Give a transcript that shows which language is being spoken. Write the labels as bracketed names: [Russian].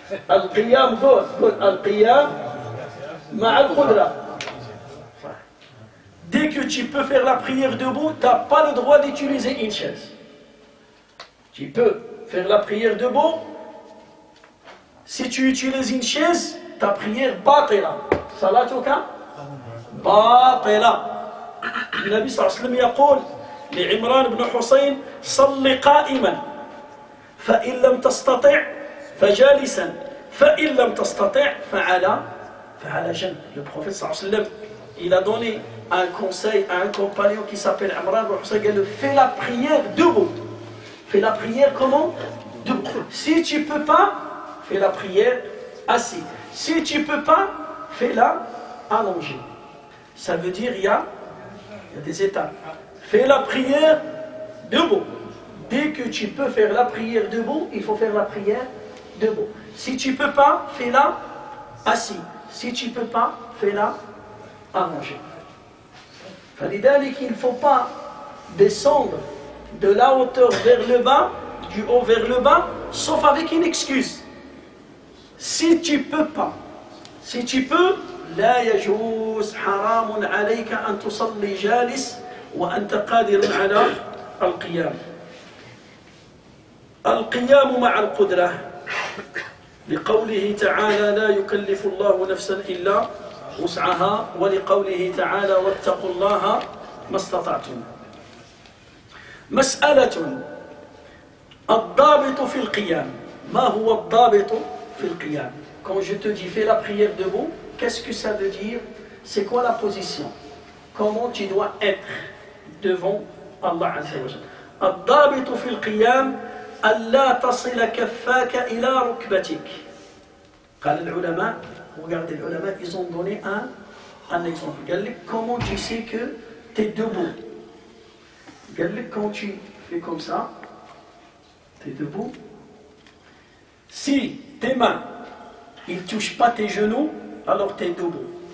[Arabic] القيام قول القيام مع القدرة. [French] Dès que tu peux faire la prière debout, tu n'as pas le droit d'utiliser une chaise. Tu peux faire la prière debout. Si tu utilises une chaise, ta prière batila. [Arabic] Salatuka batila. النبي صلى الله عليه وسلم يقول لعمران بن حسين صل قائما فإن لم تستطع فجالسا فإن لم تستطع فعلى جنب. [French] Le prophète [Arabic] صلى الله عليه وسلم [French] il a donné un conseil à un compagnon qui s'appelle Imran ibn Hussein. Il a dit fais la prière debout. Fais la prière comment? Debout. Si tu peux pas, fais la prière assis. Si tu peux pas, fais-la allongée. Ça veut dire il y a des étapes. Fais la prière debout. Dès que tu peux faire la prière debout, il faut faire la prière debout. Si tu ne peux pas, fais-la assis. Si tu ne peux pas, fais-la allongée. Il ne faut pas descendre de la hauteur vers le bas, du haut vers le bas, sauf avec une excuse. Si tu ne peux pas, si tu peux, [Arabic] لا يجوز حرام عليك أن تصلي جالس وأنت قادر على القيام. القيام مع القدرة لقوله تعالى لا يكلف الله نفسا إلا وسعها ولقوله تعالى واتقوا الله ما استطعتم. مسألة الضابط في القيام. ما هو الضابط في القيام؟ [French] Quand je te dis fais la prière debout, qu'est-ce que ça veut dire? C'est quoi la position? Comment tu dois être devant Allah Azza wa Jalla? [Arabic] الضابط في القيام ألا تصل كفاك إلى ركبتك. قال العلماء, [French] regardez les ulama, ils ont donné un exemple. [Arabic] قال لك [French] comment tu sais que tu es debout? قال لك quand tu fais comme ça, tu es debout. Si tes mains ils ne touchent pas tes genoux, alors tu es debout.